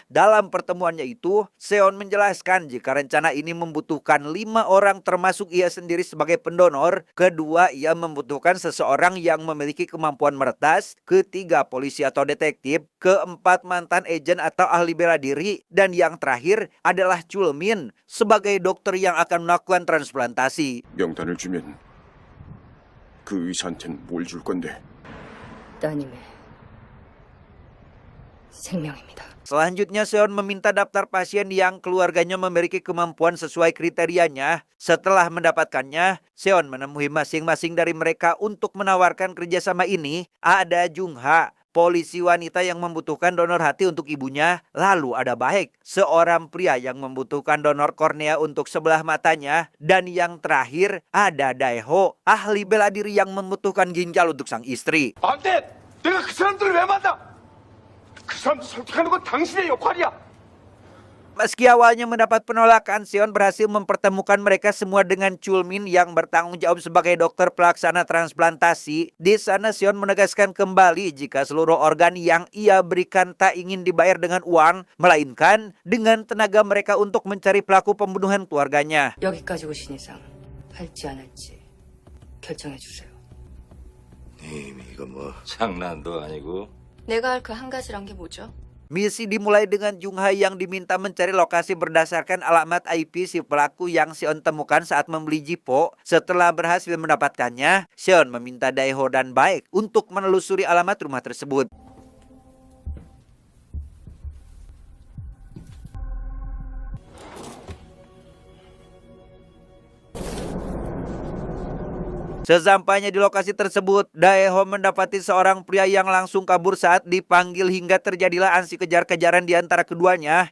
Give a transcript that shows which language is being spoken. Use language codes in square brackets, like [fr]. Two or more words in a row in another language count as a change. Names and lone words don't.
[id] Dalam pertemuannya itu, Seon menjelaskan jika rencana ini membutuhkan 5 orang termasuk ia sendiri sebagai pendonor. Kedua, ia membutuhkan seseorang yang memiliki kemampuan meretas. Ketiga, polisi atau detektif. Keempat, mantan agen atau ahli bela diri. Dan yang terakhir adalah Chulmin sebagai dokter yang akan melakukan transplantasi. [ko] 명단을 주면 그 의사한테는 뭘 줄 건데? 따님의 생명입니다. [id] Selanjutnya Seon meminta daftar pasien yang keluarganya memiliki kemampuan sesuai kriterianya. Setelah mendapatkannya, Seon menemui masing-masing dari mereka untuk menawarkan kerjasama ini. Ada Jungha, polisi wanita yang membutuhkan donor hati untuk ibunya. Lalu ada Baek, seorang pria yang membutuhkan donor kornea untuk sebelah matanya. Dan yang terakhir ada Daeho, ahli bela diri yang membutuhkan ginjal untuk sang istri. [ko] 안 돼! 내가 그 사람들을 왜 만나? 그 사람들 설득하는 건 당신의 역할이야! [id] Meski awalnya mendapat penolakan, Seon berhasil mempertemukan mereka semua dengan Chulmin yang bertanggung jawab sebagai dokter pelaksana transplantasi. Di sana Seon menegaskan kembali jika seluruh organ yang ia berikan tak ingin dibayar dengan uang, melainkan dengan tenaga mereka untuk mencari pelaku pembunuhan keluarganya. [ko] 여기까지 오신 이상 할지 안 할지 결정해 주세요. 이거 뭐 장난도 아니고. 내가 할 그 한 가지란 게 뭐죠? [id] Misi dimulai dengan Jungha yang diminta mencari lokasi berdasarkan alamat IP si pelaku yang Seon temukan saat membeli Zippo. Setelah berhasil mendapatkannya, Seon meminta Daeho dan Baek untuk menelusuri alamat rumah tersebut. Sesampainya di lokasi tersebut, Daeho mendapati seorang pria yang langsung kabur saat dipanggil hingga terjadilah aksi kejar-kejaran di antara keduanya.